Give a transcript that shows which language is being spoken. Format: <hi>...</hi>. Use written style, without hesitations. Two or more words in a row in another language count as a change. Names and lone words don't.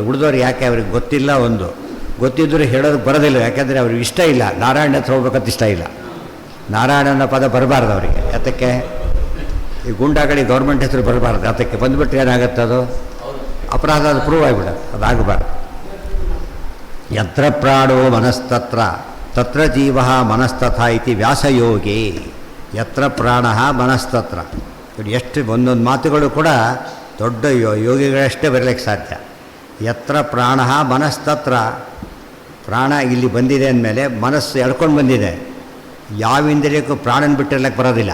<kn>ಉಳಿದವ್ರು ಯಾಕೆ ಅವ್ರಿಗೆ ಗೊತ್ತಿಲ್ಲ, ಒಂದು ಗೊತ್ತಿದ್ದರೂ ಹೇಳೋದಕ್ಕೆ ಬರೋದಿಲ್ಲ. ಯಾಕೆಂದರೆ ಅವ್ರಿಗೆ ಇಷ್ಟ ಇಲ್ಲ, ನಾರಾಯಣ ಹತ್ರ ಹೋಗ್ಬೇಕಂತ ಇಷ್ಟ ಇಲ್ಲ. ನಾರಾಯಣನ ಪದ ಬರಬಾರ್ದು ಅವರಿಗೆ. ಯಾತಕ್ಕೆ? ಈ ಗುಂಡಾಗಡಿ ಗೌರ್ಮೆಂಟ್ ಹೆಸರು ಬರಬಾರ್ದು. ಅದಕ್ಕೆ ಬಂದುಬಿಟ್ರೆ ಏನಾಗುತ್ತೆ, ಅದು ಅಪರಾಧ, ಅದು ಪ್ರೂವ್ ಆಗಿಬಿಡ, ಅದಾಗಬಾರ್ದು.</kn> <sa>ಯತ್ರ ಪ್ರಾಣೋ ಮನಸ್ತತ್ರ ತತ್ರ ಜೀವ ಮನಸ್ತಥ ಇತಿ ವ್ಯಾಸಯೋಗಿ. ಯತ್ರ ಪ್ರಾಣ ಮನಸ್ತತ್ರ.</sa> <kn>ಎಷ್ಟು ಒಂದೊಂದು ಮಾತುಗಳು ಕೂಡ ದೊಡ್ಡ ಯೋಗಿಗಳಷ್ಟೇ ಬರಲಿಕ್ಕೆ ಸಾಧ್ಯ.</kn> <sa>ಯತ್ರ ಪ್ರಾಣ ಮನಸ್ತತ್ರ.</sa> <kn>ಪ್ರಾಣ ಇಲ್ಲಿ ಬಂದಿದೆ ಅಂದಮೇಲೆ ಮನಸ್ಸು ಎಳ್ಕೊಂಡು ಬಂದಿದೆ. ಯಾವ ಇಂದ್ರಿಯಕ್ಕೂ ಪ್ರಾಣನ ಬಿಟ್ಟಿರ್ಲಿಕ್ಕೆ ಬರೋದಿಲ್ಲ.</kn>